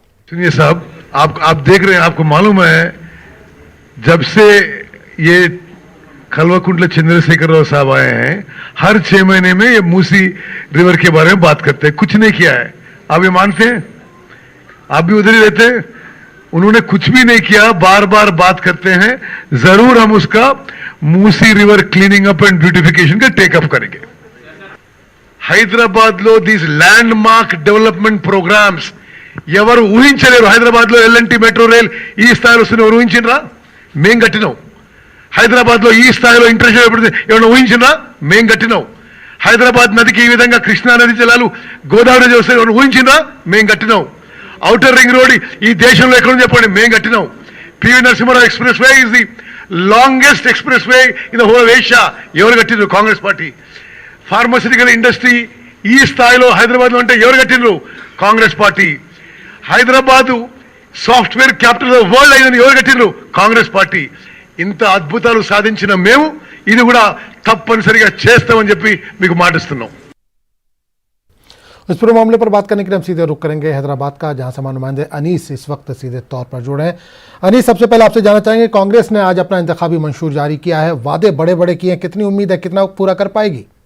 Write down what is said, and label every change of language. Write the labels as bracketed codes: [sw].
[hi] सुनिए साहब, आप देख रहे हैं, आपको मालूम है जब से ये खलवाकुंडला चंद्रशेखर राव साहब आए हैं, हर 6 महीने में ये मूसी रिवर के बारे में बात करते हैं, कुछ नहीं किया है। आप ये मानते हैं? आप भी उधर ही रहते हैं। उन्होंने कुछ भी नहीं किया, बार बार बात करते हैं। जरूर हम उसका Musi river [en] cleaning up and beautification [hi] का टेकअप करेंगे। [te] హైదరాబాద్ లో these land mark development programmes ఎవరు ఊహించలేరు. హైదరాబాద్ లో ఎల్ఎన్టీ మెట్రో రైల్ ఈ స్థాయిలో వస్తుంది ఎవరు ఊహించినరా? మేం కట్టినాం. హైదరాబాద్ లో ఈ స్థాయిలో ఇంటర్నేషనల్ ఎవరైనా ఊహించినా? మేం కట్టినాం. హైదరాబాద్ నదికి ఈ విధంగా కృష్ణా నది జలాలు గోదావరి నది వస్తాయి ఎవరైనా ఊహించినా? మేం కట్టినాం. ఔటర్ రింగ్ రోడ్ ఈ దేశంలో ఎక్కడ చెప్పండి, మేం కట్టినాం. PV Narasimha Rao express way [en] Is the longest expressway in the whole Asia. [te] ఎవరు కట్టినారు? కాంగ్రెస్ పార్టీ. ఫార్మాసిటికల్ ఇండస్ట్రీ ఈ స్థాయిలో హైదరాబాద్ లో ఉంటే ఎవరు కట్టినరు? Congress party. Hyderabad software capital of world అయిందని ఎవరు కట్టినరు? కాంగ్రెస్ పార్టీ. ఇంత అద్భుతాలు సాధించిన మేము ఇది కూడా తప్పనిసరిగా చేస్తామని చెప్పి మీకు మాటిస్తున్నాం. [hi] इस पूरे मामले पर बात करने के लिए हम सीधे रुख करेंगे हैदराबाद का, जहां से हमारे नुमाइंदे अनीस इस वक्त सीधे तौर पर जुड़े हैं। अनीस, सबसे पहले आपसे जानना चाहेंगे, कांग्रेस ने आज अपना इंतखाबी मंशूर जारी किया है, वादे बड़े बड़े किए हैं, कितनी उम्मीद है कितना पूरा कर पाएगी?